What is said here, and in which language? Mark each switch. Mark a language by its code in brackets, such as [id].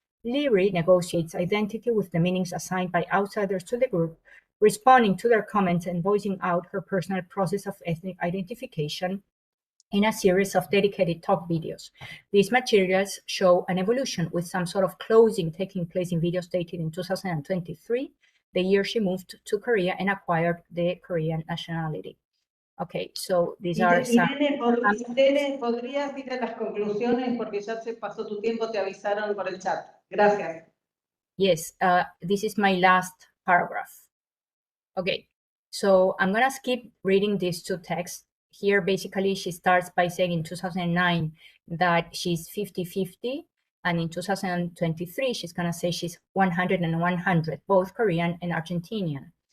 [en] Leary negotiates identity with the meanings assigned by outsiders to the group, responding to their comments and voicing out her personal process of ethnic identification in a series of dedicated talk videos. These materials show an evolution with some sort of closing taking place in videos dated in 2023, the year she moved to Korea and acquired the Korean nationality. Okay, so these are some... [es] Irene, ¿podrías ir a las conclusiones? Porque ya se pasó tu tiempo, te avisaron por el chat. Gracias. [en] Yes, this is my last paragraph. Okay, so I'm gonna skip reading these two texts. Here, basically, she starts by saying in 2009 that she's 50-50, and in 2023, she's gonna say she's 100 and 100, both Korean and Argentinian.